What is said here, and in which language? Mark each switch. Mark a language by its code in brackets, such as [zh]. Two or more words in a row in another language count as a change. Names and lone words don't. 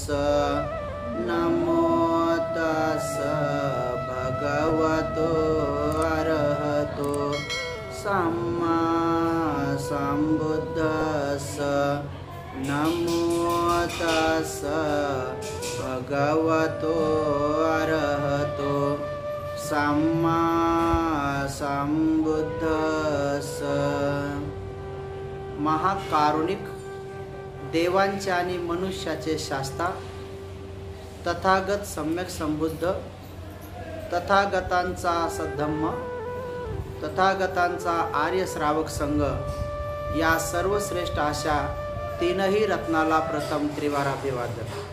[pi] नमो तस्स भगवतो अरहतो सम्मा सम्बुद्धस्स। नमो तस्स भगवतो अरहतो सम्मा सम्बुद्धस्स। [mr] महाकारुणिक, देवांचे आणि मनुष्याचे शास्ता, तथागत सम्यक संबुद्ध, तथागतांचा सद्धम्म, तथागतांचा आर्य श्रावक संघ, या सर्वश्रेष्ठ अशा तीनही रत्नाला प्रथम त्रिवार अभिवादन।